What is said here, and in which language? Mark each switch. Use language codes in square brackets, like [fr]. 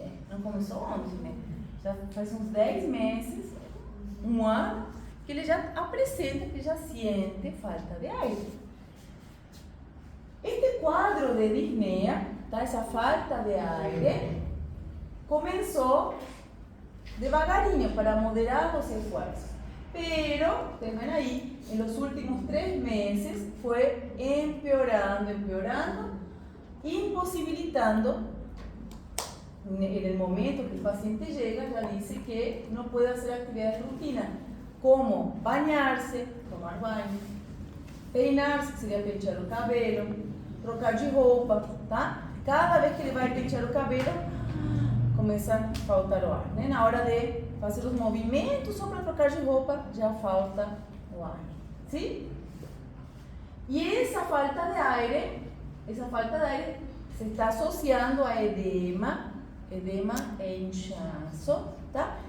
[pt] Não começou ontem, né? Já faz uns 10 meses, um ano, que ele já apresenta, que já sente falta de ar. Este quadro de disneia, tá? Essa falta de ar, começou devagarinho para moderar os [es] esfuerzos. Pero, ven ahí, en los últimos 3 meses fue empeorando, imposibilitando, en el momento que el paciente llega, ya dice que no puede hacer actividades de rutina, como bañarse, [pt] tomar banho, [es] peinar-se, [pt] que seria pentear o cabelo, trocar de roupa, [es] tá? [pt] Cada vez que ele vai pentear o cabelo, começa a faltar o ar, né? Na hora de fazer os movimentos só para trocar de roupa, já falta o ar, sim? E essa falta de ar se está associando a edema é inchaço, tá?